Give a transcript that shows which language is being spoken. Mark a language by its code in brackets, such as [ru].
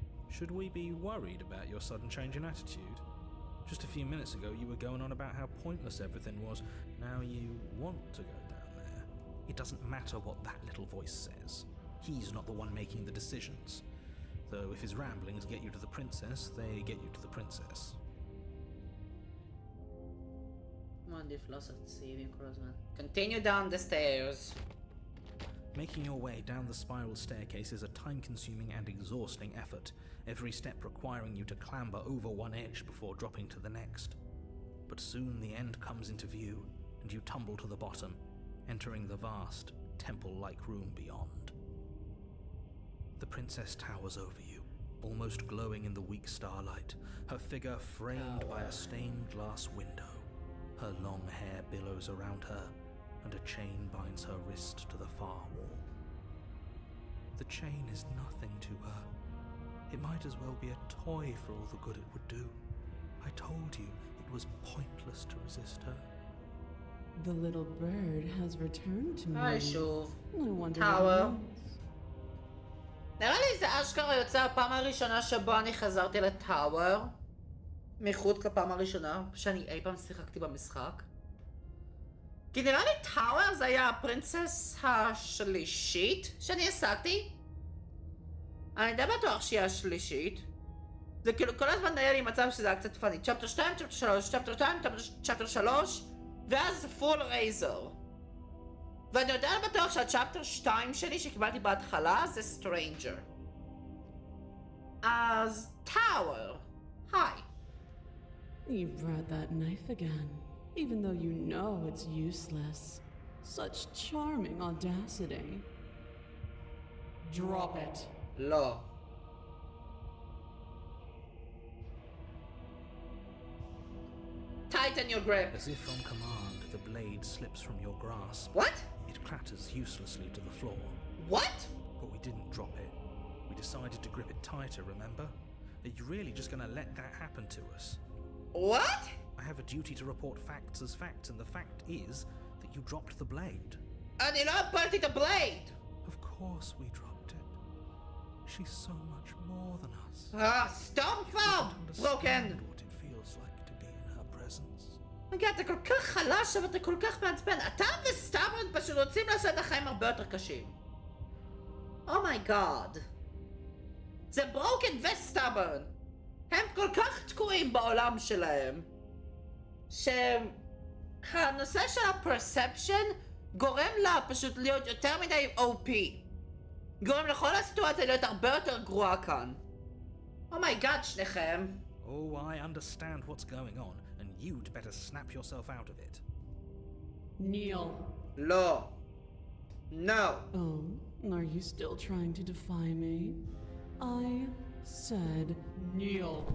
[en] Should we be worried about your sudden change in attitude? Just a few minutes ago you were going on about how pointless everything was. Now you want to go down there. It doesn't matter what that little voice says. He's not the one making the decisions. Though if his ramblings get you to the princess, they get you to the princess. [he] מעדיף לעשות סיבים כל הזמן. [en] Continue down the stairs. Making your way down the spiral staircase is a time-consuming and exhausting effort, every step requiring you to clamber over one edge before dropping to the next. But soon the end comes into view, and you tumble to the bottom, entering the vast, temple-like room beyond. The princess towers over you, almost glowing in the weak starlight, her figure framed by a stained glass window. Her long hair billows around her, and a chain binds her wrist to the far wall. The chain is nothing to her. It might as well be a toy for all the good it would do. I told you it was pointless to resist her. The little bird has returned to me. [he] היי שוב. [en] I wonder Tower. what it is. [he] נראה לי זה אשכרה יוצא הפעם הראשונה שבו אני חזרתי לטאוור. מחוץ לפעם הראשונה שאני אי פעם שיחקתי במשחק. כי נראה לי טאוור זה היה הפרינסס השלישית שאני השגתי. אני די בטוח שהיא השלישית. זה כאילו כל הזמן היה לי מצב שזה היה קצת פאני. צ'פטר 2, צ'פטר 3, צ'פטר 2, צ'פטר 3, ואז פול רייזר. ואני יודע בטוח שהצ'פטר 2 שלי שקיבלתי בהתחלה זה סטרנג'ר. אז טאוור, היי. [en] You brought that knife again, even though you know it's useless. Such charming audacity. Drop it. [he] לא. [en] Tighten your grip. As if on command, the blade slips from your grasp. What? It clatters uselessly to the floor. What? But we didn't drop it. We decided to grip it tighter, remember? Are you really just gonna let that happen to us? What? I have a duty to report facts as facts, and the fact is that you dropped the blade. [he] אני לא הפלתי את הבלייד. [en] Of course we dropped it. She's so much more than us. [he] סתום כבר! [en] Don't [he] ברוקן. [en] understand what it feels like to be in her presence. [he] רגע, אתה כל כך חלש ואתה כל כך מעצבן. אתה וסטאברן פשוט רוצים לעשות את החיים הרבה יותר קשים. אומייגאד. זה ברוקן וסטאברן. הם כל כך תקועים בעולם שלהם, שהנושא של הפרספשן גורם לה פשוט להיות יותר מדי OP. גורם לכל הסיטואציה להיות הרבה יותר גרועה כאן. אומייגאד, שניכם. [en] Oh, I understand what's going on, and you'd better snap yourself out of it. Kneel. [he] לא. [en] No. Oh, are you still trying to defy me? I said kneel.